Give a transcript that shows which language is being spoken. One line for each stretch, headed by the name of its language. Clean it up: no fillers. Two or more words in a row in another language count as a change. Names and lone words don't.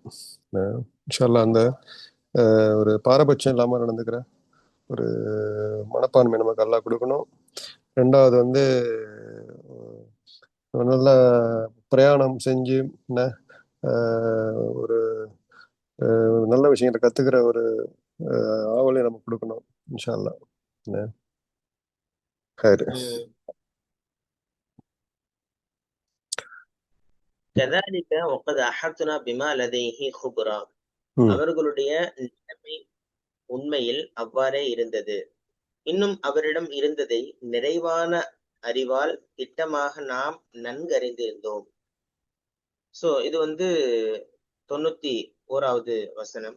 Arabic: إن شاء الله
Tamil: அந்த ஒரு பாரபட்சம் இல்லாம நடந்துக்கிற ஒரு மனப்பான்மை நமக்கு அல்லாஹ் கொடுக்கணும். ரெண்டாவது வந்து நல்ல பிரயாணம் செஞ்சு என்ன ஒரு நல்ல விஷயங்களை கத்துக்கிற ஒரு ஆவலை நமக்கு கொடுக்கணும்
Arabic: إن شاء الله. كذلك وقد أحطنا بما لديه خبرا.
Tamil: அவர்களுடைய நிலைமை உண்மையில் அவ்வாறே இருந்தது. இன்னும் அவரிடம் இருந்ததை நிறைவான அறிவால் திட்டமாக நாம் நன்கறிந்திருந்தோம். சோ இது வந்து 91வது வசனம்.